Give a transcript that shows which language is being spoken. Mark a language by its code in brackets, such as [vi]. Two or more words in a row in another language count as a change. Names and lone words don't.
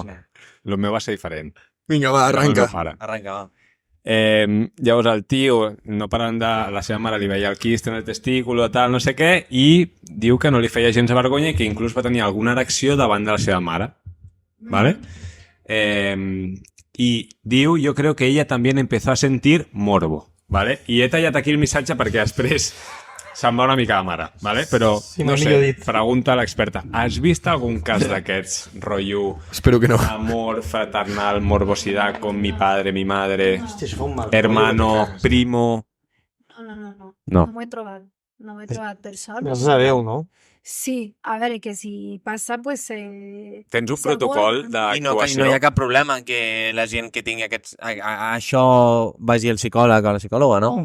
[ca] El meu va ser diferent. Vinga, va, arranca. Arranca, va. Llavors el tio, no parlant de la seva mare, li veia el quist en el testículo, tal, no sé què, i diu que no li feia gens de vergonya i que inclús va tenir alguna erecció davant de la seva mare. ¿Vale? [es] Y diu, yo creo que ella también empezó a sentir morbo, ¿vale? [ca] I he tallat aquí el missatge perquè després se'n va una mica de mare, ¿vale? Però, Sí, no millor sé, dit. pregunta a l'experta. Has vist algun cas d'aquests, rotllo, Espero que no. [es] amor fraternal, morbosidad con mi padre, mi madre, [ca] Hòstia, això fa un mal. [es] hermano, primo... [ca] No. No. No m'ho he trobat. No m'ho he trobat per sort. Gràcies a Déu, no? Sí, a veure, que si passa, pues... Tens un Segur. protocol I no d'actuació? hi ha cap problema que la gent que tingui això vagi al psicòleg o a la psicòloga, no?